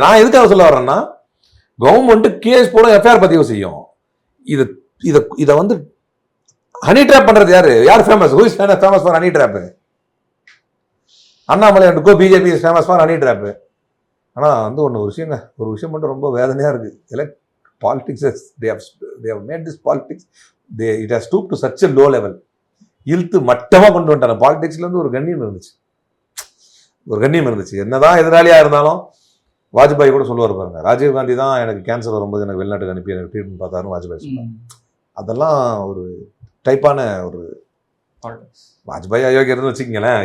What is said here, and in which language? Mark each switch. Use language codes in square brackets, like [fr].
[ta] நான் எதுக்காக சொல்ல வர்றேன்னா, கவர்மெண்ட் கேஸ் போட எஃப்ஐஆர் பதிவு செய்யும். இதை வந்து ஹனி ட்ராப் பண்றது யாரு? யார் famous? [en] Who is famous for honey trap? Annamalai and co BJP is famous for honey trap. [ta] ஆனா வந்து ஒரு விஷயம் மட்டும் ரொம்ப வேதனையா இருக்கு. Politics [en] they have made this politics, it has stooped to such a low level. [ta] இழுத்து மட்டமா கொண்டு வந்துட்டாங்க. பாலிடிக்ஸ்ல இருந்து ஒரு கண்ணியம் இருந்துச்சு. என்னதான் எதிராளியா இருந்தாலும் வாஜ்பாய் கூட சொல்லுவார் பாருங்க, ராஜீவ் காந்தி தான் எனக்கு கேன்சர் வரும்போது எனக்கு வெளிநாட்டுக்கு அனுப்பி எனக்கு ட்ரீட்மெண்ட் பார்த்தாருன்னு வாஜ்பாய் சொன்னாங்க. அதெல்லாம் ஒரு டைப்பான ஒரு வாஜ்பாய் அயோக்கியர்னு வச்சுக்கீங்களேன்.